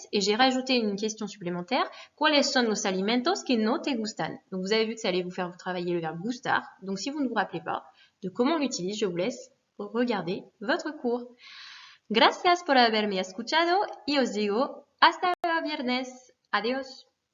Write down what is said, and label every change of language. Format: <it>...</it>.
<fr>Et j'ai rajouté une question supplémentaire.</fr> <es>¿Cuáles son los alimentos que no te gustan?</es> <fr>Donc vous avez vu que ça allait vous faire travailler le verbe gustar. Donc si vous ne vous rappelez pas de comment on l'utilise, je vous laisse regarder votre cours.</fr> <es>Gracias por haberme escuchado y os digo hasta el viernes. Adiós.</es>